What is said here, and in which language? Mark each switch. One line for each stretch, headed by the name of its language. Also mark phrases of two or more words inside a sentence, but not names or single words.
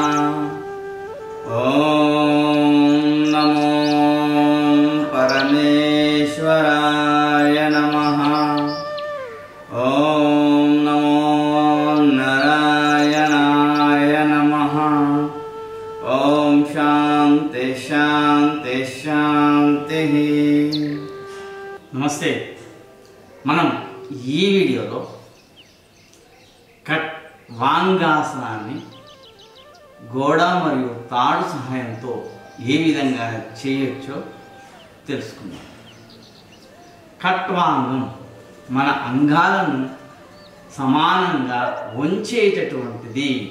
Sanskrit: नमो परमेश्वराय नमः। नमो नारायणाय नमः। शांति शांति शांति। नमस्ते।
Telugu: మనం ఈ వీడియోలో కట్ వాంగాసనాన్ని గోడ మరియు తాడు సహాయంతో ఏ విధంగా చేయొచ్చో తెలుసుకుందాం. కట్ వాంగం మన అంగాలను సమానంగా వంచేటటువంటిది.